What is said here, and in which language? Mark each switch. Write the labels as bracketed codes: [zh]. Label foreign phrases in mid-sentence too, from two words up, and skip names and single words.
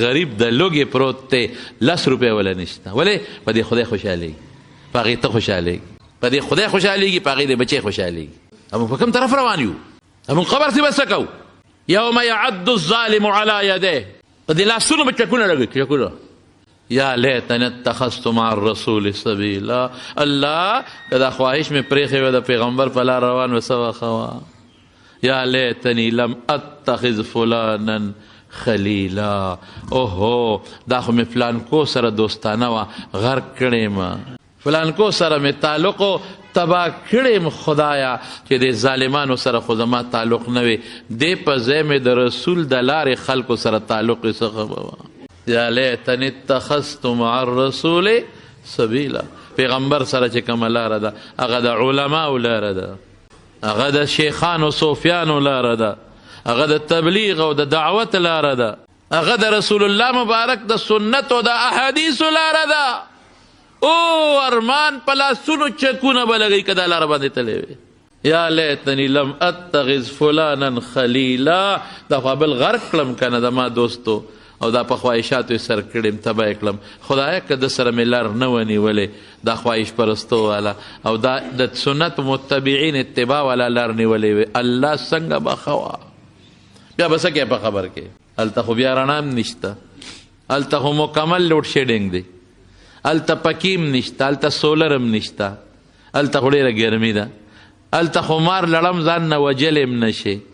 [ps] غریب د لوږې پروت دی 10 روپۍ ولا نشته ولې په دې خدای خوشحالېږي په هغې ته خوشحالېږي په دې خدای خوشحالېږي په هغې د بچی خوشحالېږي موږ په کوم طرف روان یو موږ قبر کې به څه کوو [ar] یوم یعد الظالم علی یدیه [ps] په دې لاسونو به چکونه لګوي چکونه [ar] یا لیتنی اتخذت مع الرسول سبیلا [ps] الله که دا خواهش مې پرېښې وه د پیغمبر په لار روان و څه وخوا [ar] یا لیتنی لم اتخذ فلانا [ps] خلیلا اوهو دا خو مې فلانکو سره دوستانه وه غرق کړې ما فلانکو سره مې تعلق تباه کړې خدایا چې د ظالمانو سره خو زما تعلق نه وي دې په ځای مې د رسول د لارې خلکو سره تعلق یې څه خبره [ar] یا لیتنی اتخذت مع الرسول سبیلا [ps] پیغمبر سره چې کومه لاره ده هغه د علماو لاره ده هغه د شیخانو صوفیانو لاره ده هغه د تبلیغ او د دعوت لاره ده هغه د رسول الله مبارک د سنت او د احادیثو لاره ده او ارمان په لاسونو چکونه به لګوي که دا لاره باندې تللی وي [ar] یا لیتنی لم اتخذ فلانا خلیلا [ps] دا خو بل غرق کړم که نه د ما دوستو او دا په خواهشاتو یې سر کړم تباه کړم خدایه که د سره مې لار نه ونیولې دا خواهش پرستو والا او دا د سنت متبعین اتباع والا لار نیولې وي الله څنګه به خوا بیا به څه کوې په خبر کې هلته خو بیا رڼا هم نشته هلته خو مکمل [en] load shedding [ps] دی هلته پکې هم نشته هلته سولر هم نشته هلته خو ډېره ګرمي ده هلته خو مار لړم ځان نه وجل هم نشي